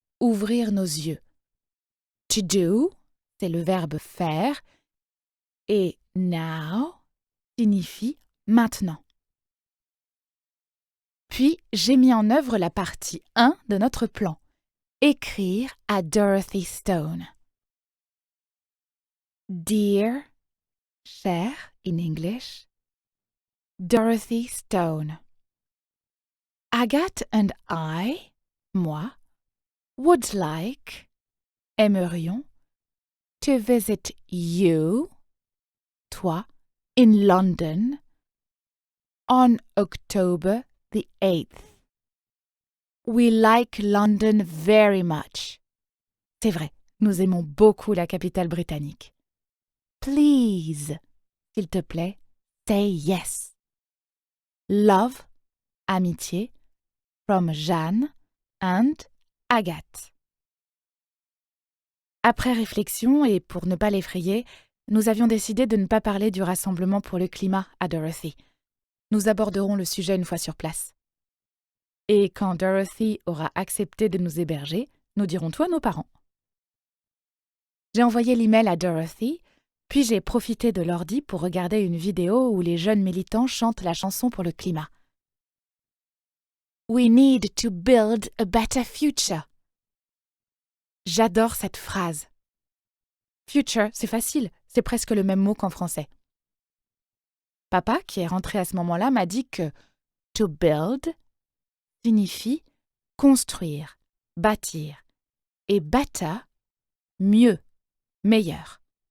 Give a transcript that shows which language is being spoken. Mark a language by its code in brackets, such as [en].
[fr] Ouvrir nos yeux. [en] To do, [fr] c'est le verbe faire. et now signifie maintenant. Puis, j'ai mis en œuvre la partie 1 de notre plan. Écrire à Dorothy Stone. [en] Dear, cher in English, Dorothy Stone. Agathe and I, moi, would like, [fr] aimerions, [en] to visit you, toi, in London, on October the 8th. We like London very much. [fr] C'est vrai, nous aimons beaucoup la capitale britannique. [en] Please, [fr] s'il te plaît, [en] say yes. Love, [fr] amitié, [en] from Jeanne and Agathe. [fr] Après réflexion et pour ne pas l'effrayer, nous avions décidé de ne pas parler du rassemblement pour le climat à Dorothy. Nous aborderons le sujet une fois sur place. Et quand Dorothy aura accepté de nous héberger, nous dirons tout à nos parents. J'ai envoyé l'email à Dorothy, puis j'ai profité de l'ordi pour regarder une vidéo où les jeunes militants chantent la chanson pour le climat. [en] We need to build a better future. [fr] J'adore cette phrase. Future, c'est facile, c'est presque le même mot qu'en français. Papa, qui est rentré à ce moment-là, m'a dit que [en] to build [fr] signifie construire, bâtir, et better, mieux, meilleur.